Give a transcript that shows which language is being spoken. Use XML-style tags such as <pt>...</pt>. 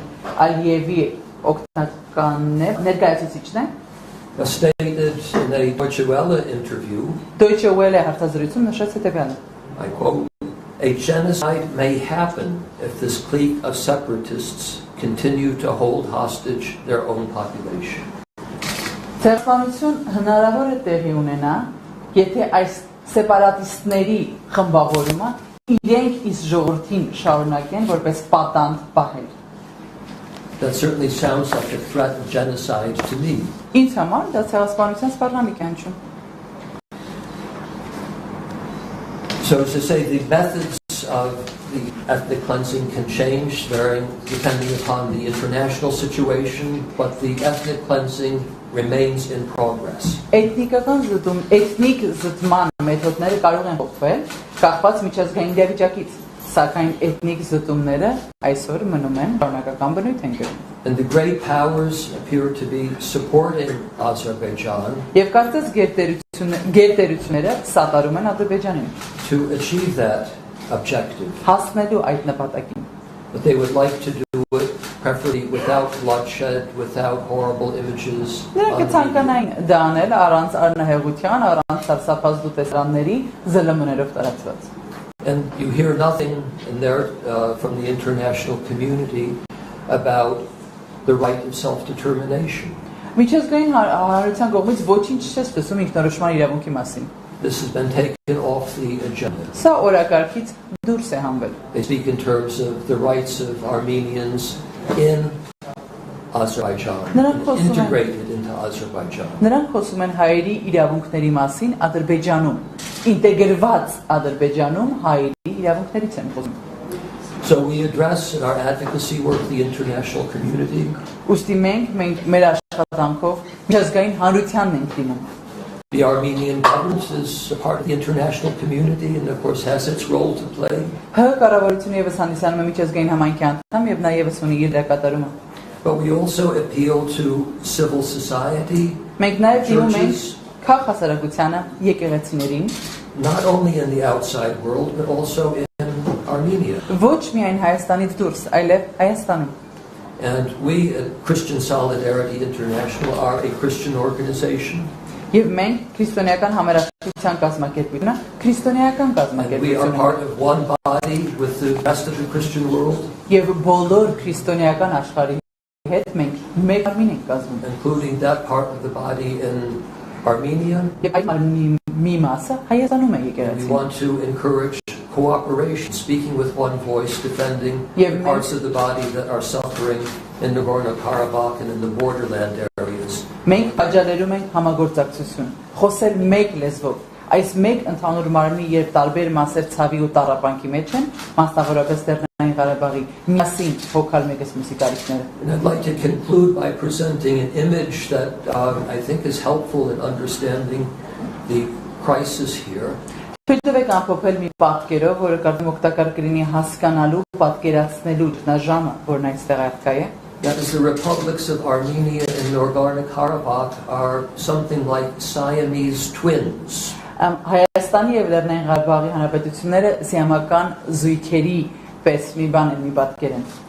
<hy>Ալիևի օգնականն է, ներկայացուցիչն է։</hy> <en>Stated in a Deutsche Welle interview,</en> <hy>Deutsche Welle հարցազրույցում նշեց հետևյալը.</hy> <en>I quote, "A genocide may happen if this clique of separatists continue to hold hostage their own population."</en> <hy>Ցեղասպանություն հնարավոր է տեղի ունենա, եթե այս սեպարատիստների խմբավորումը իրենք իսկ ժողովրդին շարունակեն որպես պատանդ պահել։</hy> <en>That certainly sounds like a threat of genocide to me.</en> <hy>Ինձ համար դա ցեղասպանության սպառնալիք է հնչում։</hy> <en>So as to say, the methods of the ethnic cleansing can change varying depending upon the international situation, but the ethnic cleansing remains in progress.</en> <hy>Էթնիկ զտման մեթոդները կարող են փոխվել, կախված միջազգային իրավիճակից, սակայն էթնիկ զտումները այսօր մնում են շարունակական բնույթ են կրում։</hy> <en>And the great powers appear to be supporting Azerbaijan</en> <hy>Եվ կարծես գերտերությունները սատարում են Ադրբեջանին</hy> <en>to achieve that objective.</en> <hy>հասնելու այդ նպատակին։</hy> <en>But they would like to do it preferably without bloodshed, without horrible images.</en> <hy>Նրանք ցանկանային դա անել առանց արնահեղության, առանց սարսափազդու տեսարանների զլմ-ներով տարածված։</hy> <en>And you hear nothing in there from the international community about the right of self-determination.</en> <hy>Միջազգային հանրության կողմից ոչինչ չես տեսում ինքնորոշման իրավունքի մասին։</hy> <en>This has been taken off the agenda.</en> <hy>Սա օրակարգից դուրս է հանվել։</hy> <en>They speak in terms of the rights of Armenians in Azerbaijan, integrated into Azerbaijan.</en> <hy>Նրանք խոսում են հայերի իրավունքների մասին Ադրբեջանում, ինտեգրված Ադրբեջանում հայերի իրավունքներից են խոսում։</hy> <en>So we address in our advocacy work the international community.</en> <hy>Ուստի մենք մեր աշխատանքով միջազգային հանրությանն ենք դիմում։</hy> <en>The Armenian government is a part of the international community and of course has its role to play.</en> <hy>Հ կառավարությունը եւս հանդիսանում է միջազգային համայնքի անդամ եւ նա եւս ունի իր դերակատարումը։</hy> <en>But we also appeal to civil society,</en> <hy>Մենք նաեւ դիմում ենք քաղաքասարակությանը, եկեղեցիներին,</hy> <en>not only in the outside world but also in Armenia.</en> <hy>Ոչ միայն Հայաստանից դուրս, այլև Հայաստանում։</hy> <en>And we at Christian Solidarity International are a Christian organization.</en> <hy>Եվ մենք քրիստոնեական համերաշխության կազմակերպությունը, քրիստոնեական</hy> <en>And we are</en> <hy>կազմակերպություն</hy> <en>part of one body with the rest of the Christian world,</en> <hy>եւ բոլոր քրիստոնեական աշխարհի հետ մենք մեկ արմին ենք կազմում։</hy> <en>including that part of the body in Armenia.</en> <hy>Եվ այդ մի մասը Հայաստանում է</hy> <en>We</en> <hy>եկեղեցին։</hy> <en>want to encourage cooperation, speaking with one voice, defending Yeah, the parts of the body that are suffering in Nagorno-Karabakh and in the borderland areas.</en> <hy>Մենք աջակցում ենք համագործակցություն, խոսել մեկ լեզվով։ Այս մեկ ընդհանուր մարմնի եւ տարբեր մասեր ցավի ու տառապանքի մեջ են, մասնավորապես Լեռնային Ղարաբաղի միասին հոգալ մեկս մյուսի կարիքները։</hy> <en>And I'd like to conclude by presenting an image that I think is helpful in understanding the crisis here.</en> <hy>Թույլտվեք ամփոփել մի պատկերով, որը կարծում օգտակար կլինի հասկանալու, պատկերացնելու ճգնաժամը, որն այստեղ արկա է։</hy> <en>That is, the republics of Armenia and Nagorno-Karabakh are something like Siamese twins.</en> <hy>Հայաստանի եւ Լեռնային Ղարաբաղի հանրապետությունները սիամական զույգերի պես մի բան են, մի պատկեր են։</hy>